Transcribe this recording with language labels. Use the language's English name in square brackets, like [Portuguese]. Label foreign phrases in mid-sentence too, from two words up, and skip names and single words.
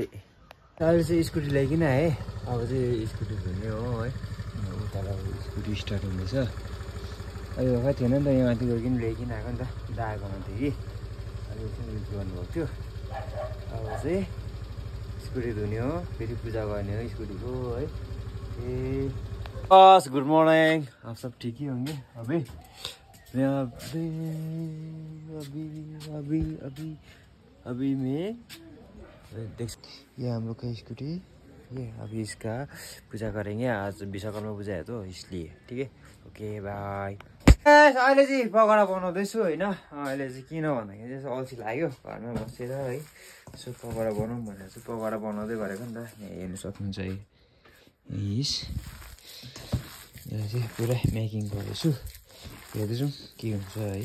[Nepali] अहिले चाहिँ स्कुटी ल्याइकन है। अब चाहिँ स्कुटी धुने हो है। उता स्कुटी स्टार्ट हुँदैछ। अहिले भर्खर थिएन नि त, यहाँ माथि गइकन ल्याइकन आएको नि त। दाएकोमा थियो कि अहिले चाहिँ युज गर्नुभएको थियो। अब चाहिँ स्कुटी धुने हो, फेरि पूजा गर्ने हो स्कुटीको है। [Hindi] बस [English] good morning, [Hindi] आप सब ठीक ही होंगे। अभी मैं देख, ये हम लोग का स्कूटी, ये अभी इसका पूजा करेंगे। आज विश्वकर्मा पूजा है तो इसलिए। ठीक है, [English] okay bye. [Nepali] अहिले चाहिँ पकौडा बनाउँदैछु होइन। अहिले चाहिँ किन भन्दाखेरि चाहिँ अल्छी लाग्यो घरमा बसेर है। यसो पकौडा बनाउँ भनेर चाहिँ पकौडा बनाउँदै गरेको नि त। यहाँ हेर्नु सक्नुहुन्छ है। यसलाई चाहिँ पुरा मेकिङ गर्दैछु। हेर्दैछौँ के हुन्छ है।